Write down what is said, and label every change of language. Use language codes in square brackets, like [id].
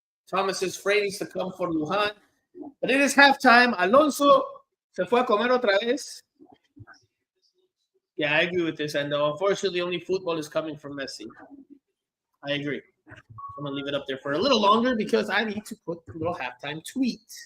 [en] Thomas is afraid he's to come for Luján. But it is halftime. [es] Alonso se fue a comer otra vez. [en] Yeah, I agree with this. And unfortunately, only football is coming from Messi. I agree. I'm going to leave it up there for a little longer because I need to put a little halftime tweet.